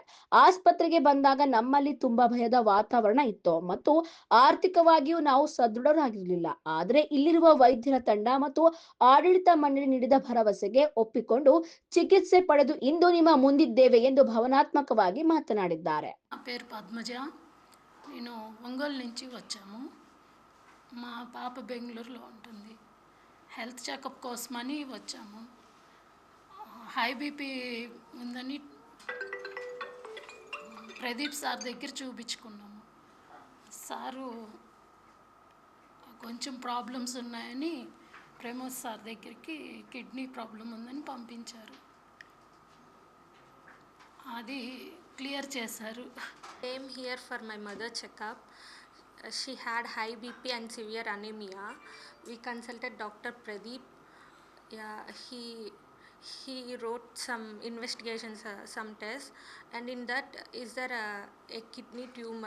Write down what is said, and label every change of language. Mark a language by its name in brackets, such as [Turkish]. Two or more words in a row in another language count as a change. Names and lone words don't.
[Kannada] ಆಸ್ಪತ್ರೆಗೆ ಬಂದಾಗ ನಮ್ಮಲ್ಲಿ ತುಂಬಾ ಭಯದ ವಾತಾವರಣ ಇತ್ತು ಮತ್ತು ಆರ್ಥಿಕವಾಗಿಯೂ ನಾವು ಸದೃಢರಾಗಿರಲಿಲ್ಲ. ಆದರೆ ಇಲ್ಲಿರುವ ವೈದ್ಯರ ತಂಡ ಮತ್ತು ಆಡಳಿತ ಮಂಡಳಿ ನೀಡಿದ ಭರವಸೆಗೆ ಒಪ್ಪಿಕೊಂಡು ಚಿಕಿತ್ಸೆ ಪಡೆದು ಇಂದು ನಿಮ್ಮ ಮುಂದಿದ್ದೇವೆ ಎಂದು ಭಾವನಾತ್ಮಕವಾಗಿ మాట్లాడిದ್ದಾರೆ. [Telugu] నా పేరు పద్మజ. నేను ఒంగోలు నుంచి వచ్చాము. మా పాప బెంగళూరులో ఉంటుంది. [English] health checkup [Telugu] కోసమని వచ్చాము. [English] high BP [Telugu] ఉందని ప్రదీప్ సార్ దగ్గర చూపించుకున్నాము. సారు కొంచెం ప్రాబ్లమ్స్ ఉన్నాయని ప్రమోద్ సార్ దగ్గరికి [English] kidney problem [Telugu] ఉందని పంపించారు. అది క్లియర్ చేశారు. [English] Came here for my mother checkup. She had high BP and severe anemia. We consulted Dr. Pradeep. Yeah, he wrote some investigations, some tests, and in that is there a kidney tumor?